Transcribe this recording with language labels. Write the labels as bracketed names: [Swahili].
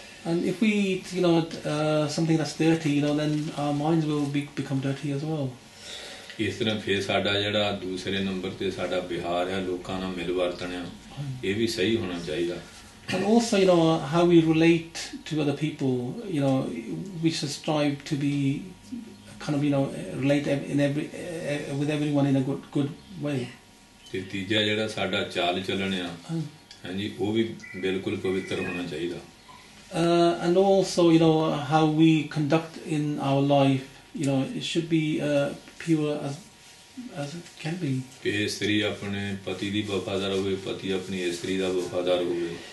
[English] And if we eat, something that's dirty, then our minds will become dirty as well. [Punjabi] ਇਸ ਤਰ੍ਹਾਂ ਫਿਰ ਸਾਡਾ ਜਿਹੜਾ ਦੂਸਰੇ ਨੰਬਰ ਤੇ ਸਾਡਾ ਵਿਹਾਰ ਹੈ ਲੋਕਾਂ ਨਾਲ ਮਿਲ ਵਰਤਣ ਆ ਇਹ ਵੀ ਸਹੀ ਹੋਣਾ ਚਾਹੀਦਾ। [English] And also, how we relate to other people, we should strive to be kind of, relate with everyone in a good way. [Punjabi] ਤੇ ਤੀਜਾ ਜਿਹੜਾ ਸਾਡਾ ਚਾਲ ਚੱਲਣ ਆ ਹਾਂਜੀ ਉਹ ਵੀ ਬਿਲਕੁਲ ਪਵਿੱਤਰ ਹੋਣਾ ਚਾਹੀਦਾ। [English] And also, how we conduct in our life, it should be pure as it can be. [Punjabi] ਕਿ ਇਸਤਰੀ ਆਪਣੇ ਪਤੀ ਦੀ ਵਫਾਦਾਰ ਹੋਵੇ ਪਤੀ ਆਪਣੀ ਇਸਤਰੀ ਦਾ ਵਫਾਦਾਰ ਹੋਵੇ।